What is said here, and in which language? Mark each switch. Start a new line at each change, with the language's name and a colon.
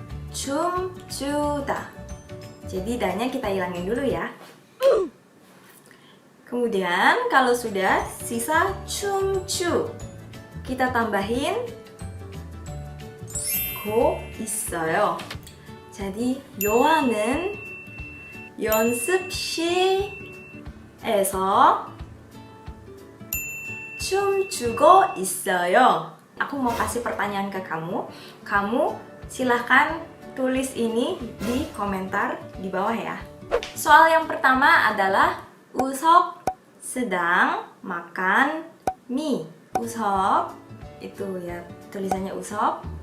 Indonesian: 춤추다. Jadi da-nya kita hilangin dulu ya. Kemudian kalau sudah sisa 춤추, kita tambahin
Korean: 고 있어요. jadi 요한은 연습실에서 춤추고 있어요.
Indonesian: Aku mau kasih pertanyaan ke kamu. Kamu silahkan tulis ini di komentar di bawah ya. Soal yang pertama adalah 우석 sedang makan mie. 우석 itu ya tulisannya 우석.